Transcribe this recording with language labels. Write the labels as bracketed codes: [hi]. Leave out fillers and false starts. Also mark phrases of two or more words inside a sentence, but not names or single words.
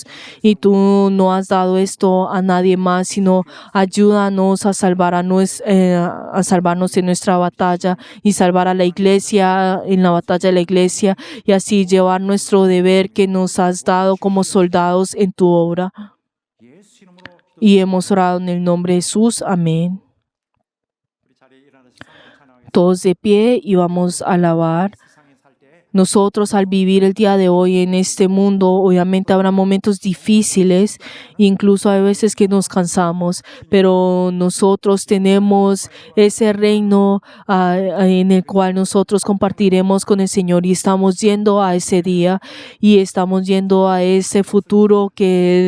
[es] Y tú no has dado esto a nadie más, sino ayúdanos a salvarnos en nuestra batalla y salvar a la iglesia en la batalla de la iglesia y así llevar nuestro deber que nos has dado como soldados en tu obra. [ko] 예수 이름으로 [es] Y hemos orado en el nombre de Jesús. Amén. [ko] 우리 자리에 일어나서 찬양하겠습니다. [es] Todos de pie y vamos a alabar [ko] 세상에 살 때 [es] nosotros al vivir el día de hoy en este mundo, obviamente habrá momentos difíciles, incluso hay veces que nos cansamos, pero nosotros tenemos ese reino en el cual nosotros compartiremos con el Señor y estamos yendo a ese día y estamos yendo a ese futuro que